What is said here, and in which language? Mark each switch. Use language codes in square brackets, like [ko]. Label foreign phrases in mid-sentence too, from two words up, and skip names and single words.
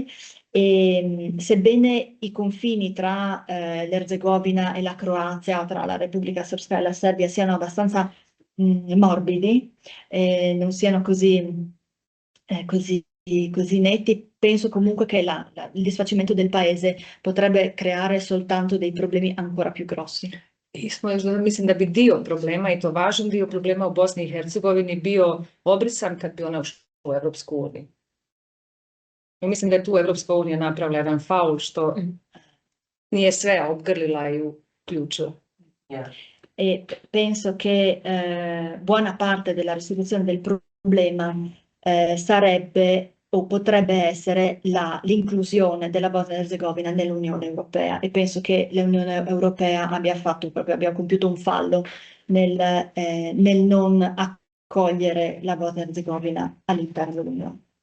[it] E sebbene i confini tra l'Erzegovina e la Croazia, tra la Repubblica Srpska e la Serbia siano abbastanza morbidi, non siano così netti, penso comunque che il disfacimento del paese potrebbe creare soltanto dei problemi ancora più grossi. [hr] Mislim da bi dio problema, i to važan dio problema u Bosni i Hercegovini, bio obrisan kad bi ona ušla u Europsku uniju. I mislim da je tu Europska unija napravila jedan faul što nije sve obgrlila i uključila. [it] E penso che buona parte della risoluzione del problema sarebbe o potrebbe essere l'inclusione della Bosnia e Erzegovina nell'Unione Europea, e penso che l'Unione Europea abbia compiuto un fallo nel non accogliere la Bosnia e Erzegovina all'interno dell'Unione.